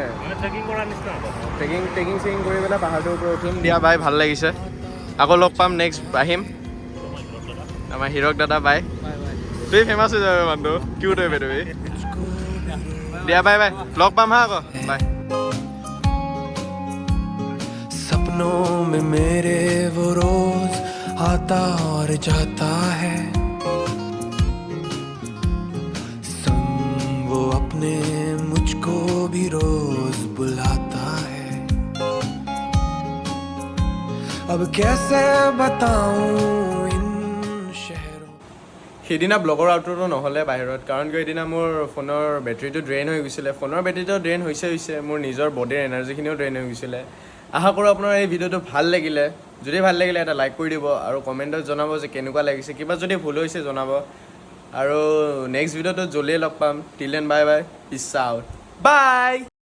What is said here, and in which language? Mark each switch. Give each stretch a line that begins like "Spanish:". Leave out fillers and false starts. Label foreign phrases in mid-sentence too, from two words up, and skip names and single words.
Assamese: ট্ৰেকিং কৰাৰ নিচিনা হ'ব ট্ৰেকিং কৰি পেলাই পাহাৰটোৰ ওপৰত উঠিম দিয়া বাই ভাল লাগিছে আকৌ লগ পাম নেক্সট আহিম আমাৰ হিৰক দাদা বাই তুমি ফেমাছ হৈ যাবে মানুহটো কিউট হৈ তুমি দিয়া বাই লগ পাম হা আকৌ বাই
Hindi: सपनों में मेरे वो रोज आता और जाता है संग वो अपने मुझको भी रोज बुलाता है अब कैसे बताऊं इन शहरों
Assamese: সেইদিনা ব্লগৰ আউটটো নহ'লে বাহিৰত কাৰণ কিয় সেইদিনা মোৰ ফোনৰ বেটেৰীটো ড্ৰেইন হৈ গৈছিলে ফোনৰ বেটেৰীটো ড্ৰেইন হৈছে মোৰ নিজৰ বডিৰ এনাৰ্জিখিনিও ড্ৰেইন হৈ গৈছিলে আশা কৰোঁ আপোনাৰ এই ভিডিঅ'টো ভাল লাগিলে যদি ভাল লাগিলে এটা লাইক কৰি দিব আৰু কমেণ্টত জনাব যে কেনেকুৱা লাগিছে কিবা যদি ভুল হৈছে জনাব আৰু নেক্সট ভিডিঅ'টো জল্দিয়ে লগ পাম
English: till then bye peace out bye